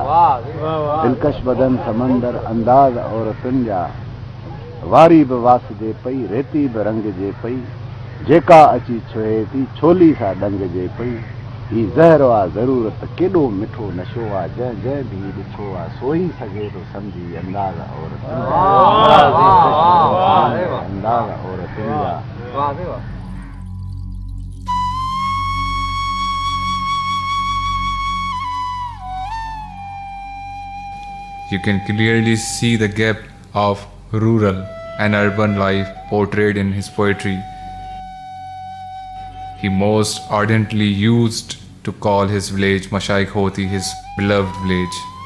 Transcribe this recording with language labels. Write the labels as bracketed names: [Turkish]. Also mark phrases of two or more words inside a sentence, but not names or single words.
[Sindhi] दिलकश बदन समंदर अंदाज और तुंहिंजा, वारी बि वासजे पई रेती बि रंगजे पई, जेका अची छुहे थी छोली सां डंगजे पई। ही ज़हर आ ज़रूरत केॾो मिठो नशो आ, जंहिं जंहिं भी ॾिठो आ सोई सघे थो सम्झी अंदाज और अंदाज और तुंहिंजा। [English] You can clearly see the gap of rural and urban life portrayed in his poetry. He most ardently used to call his village Mashaikh Hoti, his beloved village.